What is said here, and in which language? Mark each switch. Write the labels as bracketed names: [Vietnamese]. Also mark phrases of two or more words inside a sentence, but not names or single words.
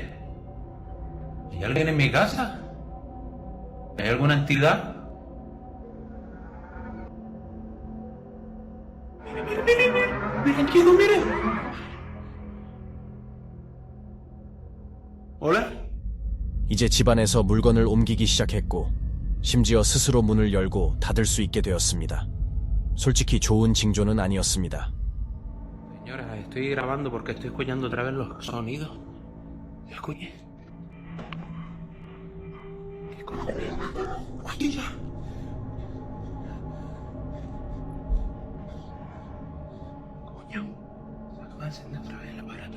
[Spanish] ¿Hay alguien en mi casa? ¿Hay alguna entidad? Miren, chicos, miren. Hola? [Korean] 이제 집안에서 물건을 옮기기 시작했고 심지어 스스로 문을 열고 닫을 수 있게 되었습니다. 솔직히 좋은 징조는 아니었습니다. [Spanish] Señora, estoy grabando porque estoy escuchando otra vez los sonidos. Escuche. ¿Qué cojones? ¡Hostia! Coño, se acaba de encender otra vez el aparato.